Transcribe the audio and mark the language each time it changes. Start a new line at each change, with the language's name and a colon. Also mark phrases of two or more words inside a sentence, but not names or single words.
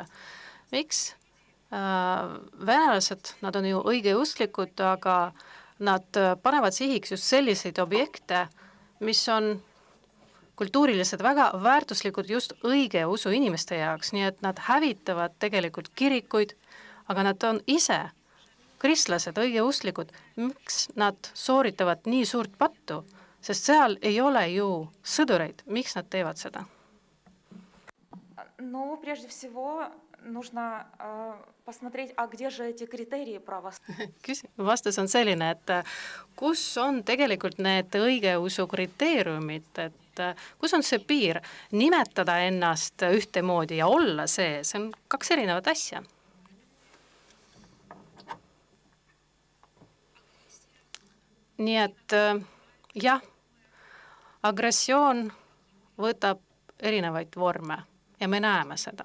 Estonian: Miks venelased, nad on ju õigeusklikud, aga nad panevad sihiks just selliseid objekte, mis on kultuurilised väga väärtuslikud just õigeusu inimeste jaoks, nii et nad hävitavad tegelikult kirikuid, aga nad on ise kristlased, õigeusklikud. Miks nad sooritavad nii suurt pattu? Sest seal ei ole ju sõdureid. Miks nad teevad seda?
Russian: Ну, прежде всего, нужно посмотреть, а где же эти критерии православия?
Estonian: Vastus on selline, et kus on tegelikult need õigeusu kriteeriumid, et kus on see piir nimetada ennast ühtemoodi ja olla see on kaks erinevat asja. Nii et jah, agressioon võtab erinevaid vorme ja me näeme seda.